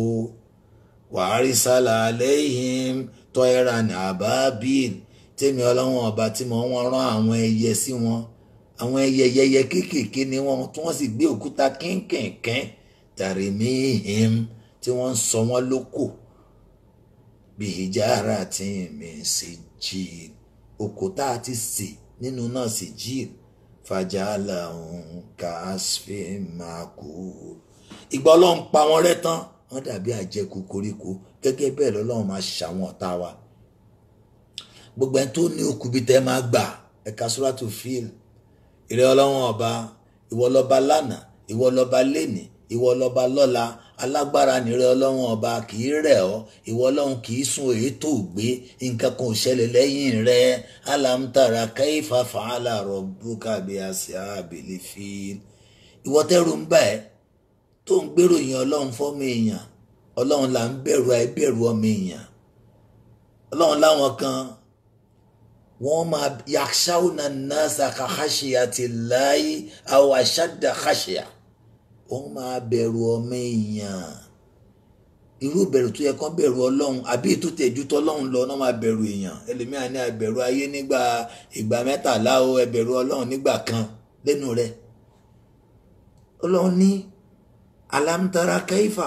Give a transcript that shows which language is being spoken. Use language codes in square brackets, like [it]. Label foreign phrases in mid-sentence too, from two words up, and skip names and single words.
[ar] وأرسل عليهم طيرا أبابيل. [yo] Tèmi Ọlọ́run ọba tí mo wọ́n rán àwọn ẹyẹ sí wọn. Àwọn ẹyẹ kéékèèké ni wọ́n tí wọ́n sì gbé òkúta kínkìnkín. Tarimihim, tí wọ́n ń sọ wọ́n lóko. [ar] بحجارة من سجيل. [yo] Òkúta àti sè nínú náà sijil. [ar] فجعلهم كعصف مأكول. [yo] Ìgbà Ọlọ́run pa wọ́n rẹ́ tán, wọ́n dàbí àjẹkù koríko. Gẹ́gẹ́ bẹ́ẹ̀ lọ́lọ́run máa ṣàwọn ọ̀tá wa. Gbogbo ẹni tó ní okùnbi tẹ́ máa gbà, ẹ̀ka Suratu Fil. Ìrẹ́ Ọlọ́run ọba, ìwọ lọ́ba lánàá, ìwọ lọ́ba lénìí, ìwọ lọ́ba lọ́la. Alágbára nìrẹ́ Ọlọ́run ọba, kì í rẹ̀ ọ́. Ìwọ Ọlọ́run kì í sun èyí tó gbé. Nǹkan kan ò ṣẹlẹ̀ lẹ́yìn rẹ̀. [ar] ألم تر كيف فعل ربك بأصحاب الفيل. [yo] Ìwọ tẹ́rù ń bà ẹ́ tó ń gbèrò yẹn Ọlọ́run fọ́mọ èèyàn. Ọlọ́run là ń bẹ̀rù àìbẹ̀rù ọmọ èèyàn. Ọlọ́run láwọn kan wọ́n máa [ar] يخشون الناس كخشية الله أو أشد خشية. [yo] Wọ́n máa bẹ̀rù ọmọ èèyàn. Irú bẹ̀rù tó yẹ kán bẹ̀rù Ọlọ́run àbí ètò tẹ̀jú tọ́lọ́run lọ náà máa bẹ̀rù èèyàn. Ẹlòmíà ní àbẹ̀rù ayé nígbà ìgbà 13 o, ẹbẹ̀rù Ọlọ́run nígbà kan lẹ́nu rẹ̀. Ọlọ́run ní [ar] ألم تر كيف.